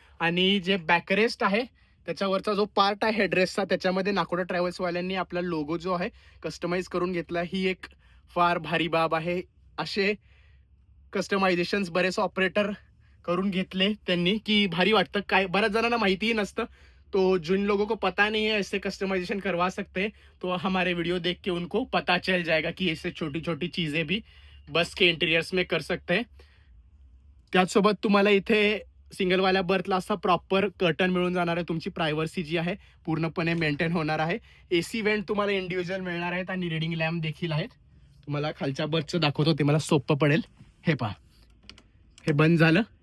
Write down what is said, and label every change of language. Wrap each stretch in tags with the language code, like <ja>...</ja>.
<mr>आणि जे बॅकरेस्ट आहे त्याच्यावरचा जो पार्ट आहे हेडरेस्टचा, त्याच्यामध्ये नाकोडा ट्रॅव्हल्सवाल्यांनी आपला लोगो जो आहे कस्टमाइज करून घेतला. ही एक फार भारी बाब आहे. असे कस्टमायझेशन्स बरेच ऑपरेटर करून घेतले त्यांनी की भारी वाटतं. काय बऱ्याच जणांना माहितीही नसतं.</mr> <hi>तो जिन लोगों को पता नहीं है ऐसे कस्टमाइजेशन करवा सकते हैं, तो हमारे वीडियो देख के उनको पता चल जाएगा कि ऐसे छोटी छोटी चीज़ें भी बस के इंटीरियर्स में कर सकते हैं.</hi> <mr>त्याचसोबत तुम्हाला इथे सिंगलवाल्या बर्थला असा प्रॉपर कर्टन मिळून जाणार आहे. तुमची प्रायव्हसी जी आहे पूर्णपणे मेंटेन होणार आहे. AC वेंट तुम्हाला इंडिव्हिज्युअल मिळणार आहेत आणि रीडिंग लॅम्प देखील आहेत. तुम्हाला खालच्या बर्थचं दाखवतो, ते मला सोपं पडेल. हे पहा, हे बंद झालं.</mr>